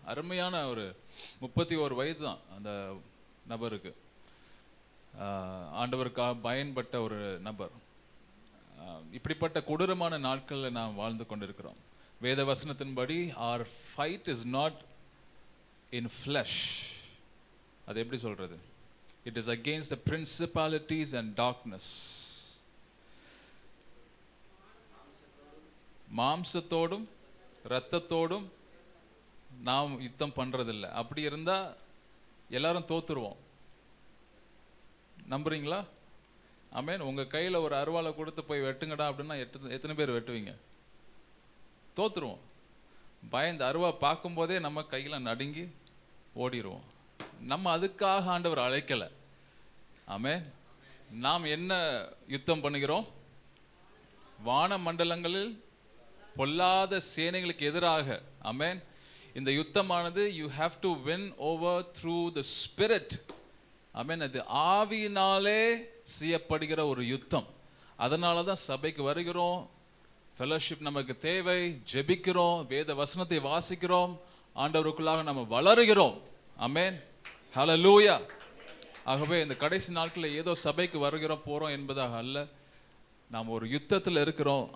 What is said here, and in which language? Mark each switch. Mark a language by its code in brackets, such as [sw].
[ta] அருமையான ஒரு 31 வயது தான் அந்த நபருக்கு. ஆண்டவருக்காக பயன்பட்ட ஒரு நபர். இப்படிப்பட்ட கொடூரமான நாட்களில் நாம் வாழ்ந்து கொண்டிருக்கிறோம். வேத வசனத்தின்படி [en] our fight is not in flesh. [ta] அது எப்படி சொல்றது? [en] It is against the principalities and darkness. [ta] மாம்சத்தோடும் இரத்தத்தோடும் நாம் யுத்தம் பண்றதில்லை. அப்படி இருந்தா எல்லாரும் தோத்துருவோம். நம்புறீங்களா? ஆமென். உங்க கையில ஒரு அருவாளை கொடுத்து போய் வெட்டுங்கடா அப்படின்னா எத்தனை பேர் வெட்டுவீங்க? தோத்துருவோம். பயந்து அருவா பார்க்கும் போதே நம்ம கையில நடுங்கி ஓடிடுவோம். நம்ம அதுக்காக ஆண்டவர் அழைக்கல. ஆமென். நாம் என்ன யுத்தம் பண்ணுகிறோம்? வான மண்டலங்களில் பொல்லாத சேனைகளுக்கு எதிராக. ஆமென். இந்த யுத்தமானது [en] you have to win over through the spirit. [ta] ஆமென். அது ஆவியினாலே செய்யப்படுகிற ஒரு யுத்தம். அதனால தான் சபைக்கு வருகிறோம், ஃபெலோஷிப் நமக்கு தேவை, ஜெபிக்கிறோம், வேத வசனத்தை வாசிக்கிறோம், ஆண்டவருக்குள்ளாக நம்ம வளருகிறோம். ஆமென், ஹல்லேலூயா. ஆகவே இந்த கடைசி நாட்களில் ஏதோ சபைக்கு வருகிறோம் போகிறோம் என்பதாக அல்ல, நாம் ஒரு யுத்தத்தில் இருக்கிறோம்.